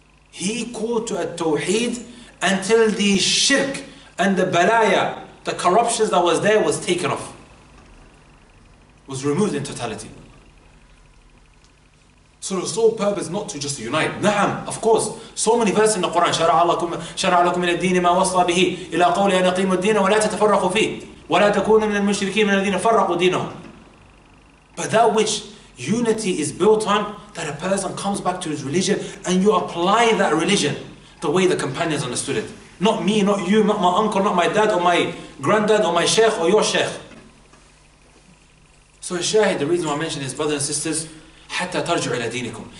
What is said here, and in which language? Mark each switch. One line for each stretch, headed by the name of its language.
English: He called to a Tawheed until the shirk and the balaya, the corruptions that was there was taken off. was removed in totality. So the sole purpose not to just unite. Na'am, of course. So many verses in the Quran.
Arabic: شرع لكم من الدين ما وصى به إلى قول أن أقيموا الدين ولا تتفرقوا فيه ولا تكونوا من المشركين من الذين فرقوا دينهم.
English: But that which unity is built on, that a person comes back to his religion and you apply that religion the way the companions understood it. Not me, not you, not my uncle, not my dad or my granddad or my sheikh or your sheikh. So shahid, the reason why I mention is, brothers and sisters,
Arabic: حتى ترجعوا إلى دينكم.